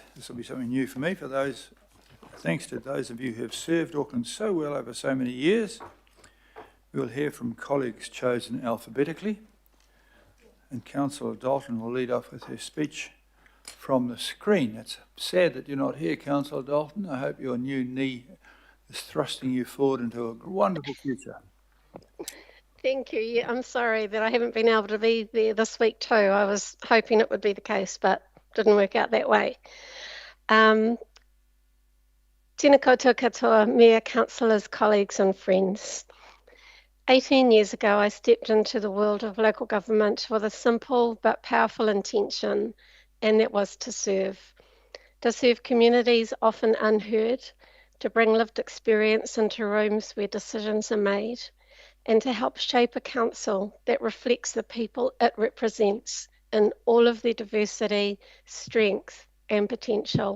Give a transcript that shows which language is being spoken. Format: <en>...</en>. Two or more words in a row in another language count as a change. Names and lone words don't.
<en>This will be something new for me. For those, thanks to those of you who have served Auckland so well over so many years, we will hear from colleagues chosen alphabetically, and Councillor Dalton will lead off with her speech from the screen. It's sad that you're not here, Councillor Dalton. I hope your new knee is thrusting you forward into a wonderful future. Thank you. Yeah, I'm sorry that I haven't been able to be there this week too. I was hoping it would be the case, but didn't work out that way.</en> <mi>Tēnā koutou katoa,</mi> <en>Mayor, councillors, colleagues and friends. 18 years ago, I stepped into the world of local government with a simple but powerful intention, and that was to serve communities often unheard, to bring lived experience into rooms where decisions are made, and to help shape a council that reflects the people it represents in all of their diversity, strength and potential.</en>